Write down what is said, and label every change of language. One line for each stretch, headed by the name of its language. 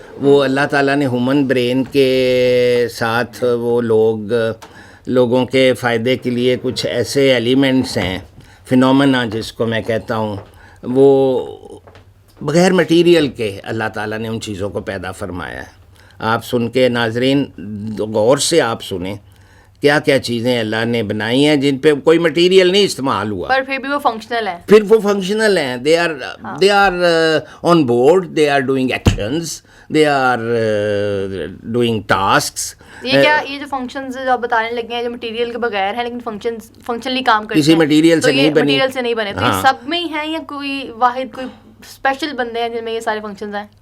Urdu: وہ اللہ تعالیٰ نے ہیومن برین کے ساتھ وہ لوگوں کے فائدے کے لیے کچھ ایسے ایلیمنٹس ہیں, فنومینا جس کو میں کہتا ہوں, وہ بغیر مٹیریل کے اللہ تعالیٰ نے ان چیزوں کو پیدا فرمایا ہے. آپ سن کے ناظرین غور سے آپ سنیں کیا کیا چیزیں اللہ نے بنائی ہیں جن پہ کوئی مٹیریل نہیں استعمال ہوا, پر پھر بھی وہ فنکشنل ہیں. پھر وہ فنکشنل ہیں.
English: they are on board, they are doing actions, they are doing tasks.
Urdu: یہ جو فنکشنز جو آپ بتانے لگے ہیں جو مٹیریل کے بغیر ہیں لیکن فنکشنلی کام کرتے ہیں, کسی مٹیریل سے نہیں بنے, تو یہ سب میں ہی ہیں یا کوئی واحد کوئی اسپیشل بندے ہیں جن میں یہ سارے فنکشنز ہیں؟